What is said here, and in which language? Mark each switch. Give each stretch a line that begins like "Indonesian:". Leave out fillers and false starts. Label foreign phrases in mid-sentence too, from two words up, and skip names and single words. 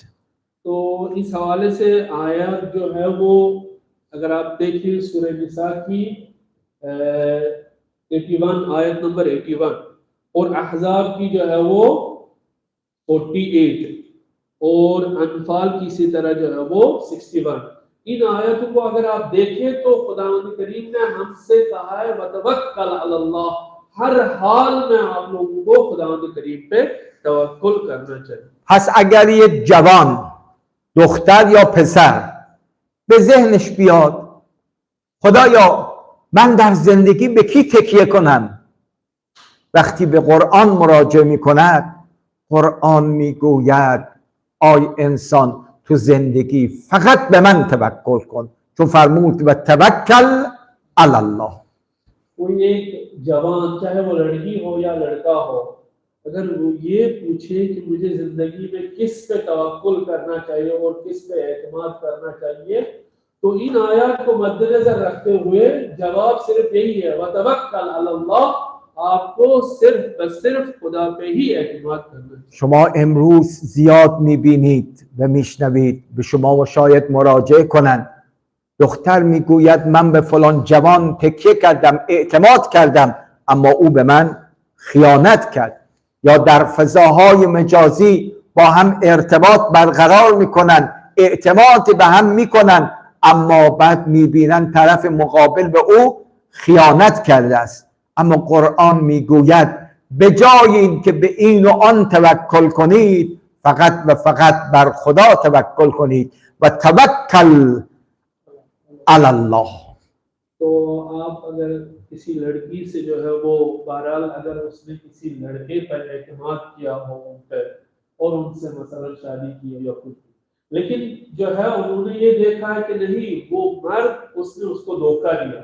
Urdu: تو اس حوالے سے آیت جو ہے وہ اگر آپ دیکھیے سورہ نساء کی 81 آیت نمبر 81 اور احزاب کی جو ہے وہ 48 اور انفال کی اسی طرح جو ہے وہ 61. ان آیتوں کو اگر آپ دیکھیں تو خداوند کریم نے ہم سے کہا ہے
Arabic: وتوكل على الله,
Urdu: ہر حال میں آپ لوگوں کو خداوند کریم پہ توکل کرنا چاہیے.
Persian: پس اگر یک جوان دختر یا پسر به ذهنش بیاد خدایا من در زندگی به کی تکیه کنم، وقتی به قرآن مراجعه می کند قرآن می گوید آی انسان تو زندگی فقط به من توکل کن، چون فرمود
Arabic: و توکل علی الله.
Urdu: کوئی ایک جوان چاہے وہ لڑکی ہو یا لڑکا ہو اگر وہ یہ پوچھے کہ مجھے زندگی میں کس پہ توکل کرنا چاہیے اور کس پہ اعتماد کرنا چاہیے تو ان آیت کو مدنظر رکھتے ہوئے جواب صرف یہی ہے
Arabic: وتوكل على الله,
Urdu: آپ کو صرف خدا پہ ہی اعتماد کرنا چاہیے.
Persian: شما امروز زیاد میبینید و میشنوید به شما شاید مراجعه کنند دختر میگوید من به فلان جوان تکیه کردم اعتماد کردم اما او به من خیانت کرد، یا در فضاهای مجازی با هم ارتباط برقرار میکنن اعتماد به هم میکنن اما بعد میبینن طرف مقابل به او خیانت کرده است. اما قرآن میگوید به جای این که به این و آن توکل کنید فقط و فقط بر خدا توکل کنید
Arabic: و توکل علی الله.
Urdu: تو آپ اگر کسی لڑکی سے جو ہے وہ بہرحال اگر اس نے کسی لڑکے پر اعتماد کیا ہو ان پر اور ان سے مثلاً شادی کی یا کچھ، لیکن جو ہے انہوں نے یہ دیکھا ہے کہ نہیں وہ مرد اس نے اس کو دھوکا دیا.